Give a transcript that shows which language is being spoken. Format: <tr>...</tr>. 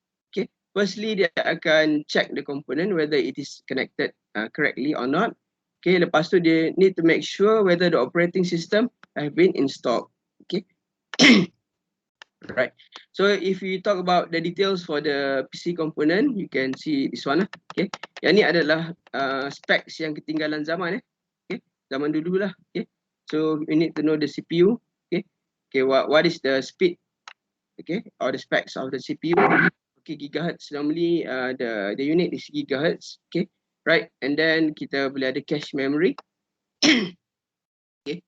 <en>Okay, firstly</en> <ms>dia akan</ms> <en>check the component whether it is connected correctly or not. Okay,</en> <ms>lepas tu dia</ms> <en>need to make sure whether the operating system have been installed. Okay. Right. So if you talk about the details for the PC component, you can see this one lah. Okay.</en> <ms>Yang ni adalah specs yang ketinggalan zaman Okay. Zaman dulu lah. Okay.</ms> <en>So you need to know the CPU. Okay. Okay. What is the speed? Okay. Or the specs of the CPU. Okay. Gigahertz. Normally the unit is gigahertz. Okay. Right. And then</en> <ms>kita boleh ada</ms> <en>cache memory. Okay.</en>